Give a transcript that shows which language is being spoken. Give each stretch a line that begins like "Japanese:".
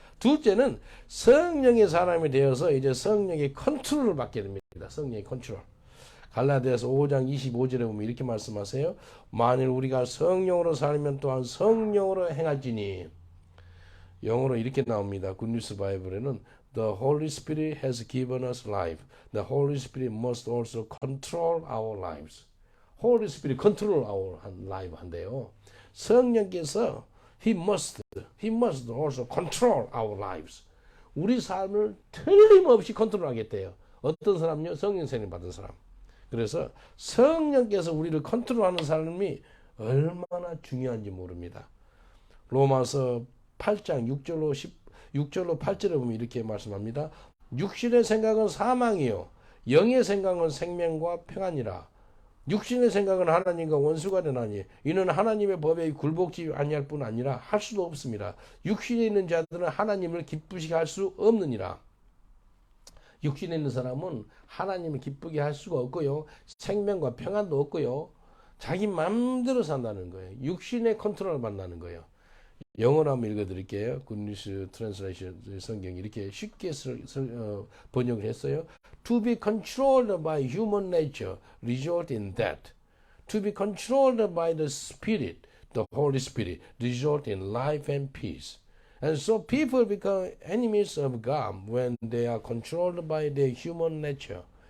Korean: 둘째는 성령의 사람이 되어서 이제 성령의 컨트롤을 받게 됩니다. 성령의 컨트롤. 갈라디아서 5장 25절에 보면 이렇게 말씀하세요. 만일 우리가 성령으로 살면 또한 성령으로 행할지니. 영어로 이렇게 나옵니다. 굿뉴스 바이블에는
English: The Holy Spirit has given us life. The Holy Spirit must also control our lives. Holy Spirit control our life
Korean: 한대요. 성령께서
English: He must also control our lives.
Korean: 우리 삶을 틀림없이 컨트롤하겠대요. 어떤 사람요? 성령 세례 받은 사람. 그래서 성령께서 우리를 컨트롤하는 삶이 얼마나 중요한지 모릅니다. 로마서 8장 6절로 8절에 보면 이렇게 말씀합니다. 육신의 생각은 사망이요 영의 생각은 생명과 평안이라. 육신의 생각은 하나님과 원수가 되나니 이는 하나님의 법에 굴복지 아니할 뿐 아니라 할 수도 없습니다. 육신에 있는 자들은 하나님을 기쁘시게 할 수 없느니라. 육신에 있는 사람은 하나님을 기쁘게 할 수가 없고요. 생명과 평안도 없고요. 자기 마음대로 산다는 거예요. 육신의 컨트롤을 받는다는 거예요. 영어로 한번 읽어드릴게요. 굿뉴스 트랜슬레이션 성경이 이렇게 쉽게 번역을 했어요.
English: To be controlled by human nature result in death. To be controlled by the Spirit, the Holy Spirit, result in life and peace. And so people become enemies of God when they are controlled by their human nature.